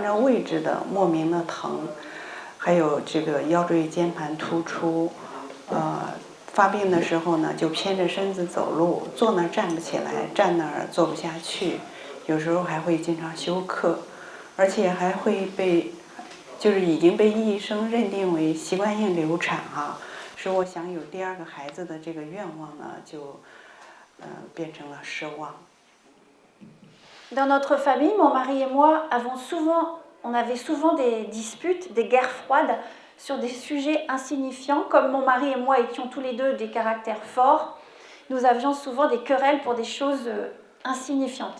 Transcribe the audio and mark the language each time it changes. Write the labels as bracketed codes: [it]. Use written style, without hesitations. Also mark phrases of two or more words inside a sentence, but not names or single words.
[zh] 着位置的莫名的疼，还有这个腰椎间盘突出，发病的时候呢，就偏着身子走路，坐那儿站不起来，站那儿坐不下去，有时候还会经常休克，而且还会已经被医生认定为习惯性流产啊，使我想有第二个孩子的这个愿望呢，就变成了奢望。 [fr] Dans notre famille, mon mari et moi on avait souvent des disputes, des guerres froides sur des sujets insignifiants. Comme mon mari et moi étions tous les deux des caractères forts, nous avions souvent des querelles pour des choses insignifiantes.